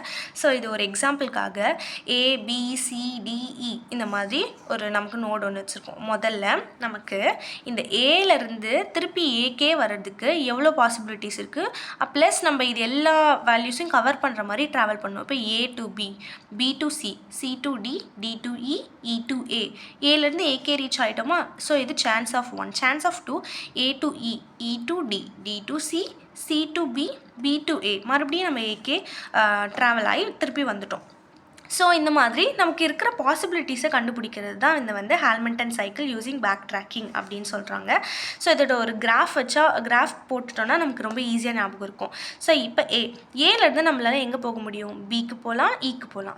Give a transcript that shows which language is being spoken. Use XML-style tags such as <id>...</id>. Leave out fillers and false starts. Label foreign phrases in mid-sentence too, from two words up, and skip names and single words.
<ta>ஸோ இது ஒரு எக்ஸாம்பிளுக்காக ABCDE இந்த மாதிரி ஒரு நமக்கு நோடு ஒன்று வச்சுருக்கோம். முதல்ல நமக்கு இந்த ஏலேருந்து திருப்பி ஏக்கே வர்றதுக்கு எவ்வளோ பாசிபிலிட்டிஸ் இருக்குது, ப்ளஸ் நம்ம இது எல்லா</ta> <en>values cover</en> <ta>பண்ணுற மாதிரி ட்ராவல் பண்ணணும்.</ta> <en>இப்போ A to B, B to C, C to D, D to E, E to A,</en> <ta>ஏலேருந்து ஏகே ரீச் ஆகிட்டோமா. ஸோ இது</ta> <en>chance of 1, chance of 2, A to E, E to D, D to C, C to B, B to A.</en> <ta>மறுபடியும் நம்ம ஏகே ட்ராவல் ஆகி திருப்பி வந்துட்டோம். ஸோ இந்த மாதிரி நமக்கு இருக்கிற பாசிபிலிட்டிஸை கண்டுபிடிக்கிறது தான் இந்த வந்து</ta> <en>Hamiltonian cycle using back tracking</en> <ta>அப்படின்னு சொல்கிறாங்க. ஸோ இதோட ஒரு கிராஃப் போட்டுட்டோன்னா நமக்கு ரொம்ப ஈஸியாக ஞாபகம் இருக்கும். ஸோ இப்போ ஏலேருந்து நம்மளால் எங்கே போக முடியும், பிக்கு போகலாம், இக்கு போகலாம்.</ta>